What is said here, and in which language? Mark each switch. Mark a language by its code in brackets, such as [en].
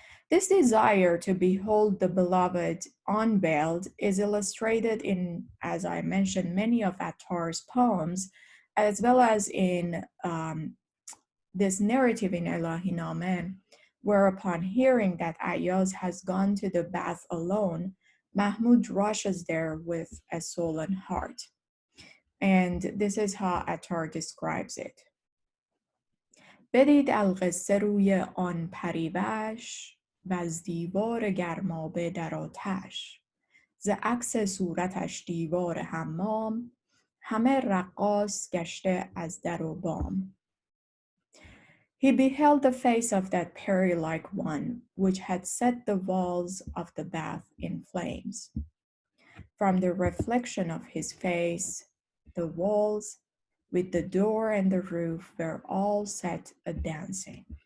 [en] This desire to behold the beloved unveiled is illustrated in, as I mentioned, many of Attar's poems, as well as in this narrative in Elahinameh, where upon hearing that Ayaz has gone to the bath alone, Mahmud rushes there with a sullen heart. And this is how Attar describes it. [fa] بدید القصه روی آن پریوش و از دیوار گرمابه در آتش ز عکس صورتش دیوار حمام همه رقاص گشته از در و بام. [en] He beheld the face of that peri-like one, which had set the walls of the bath in flames. From the reflection of his face, the walls, with the door and the roof, were all set a-dancing.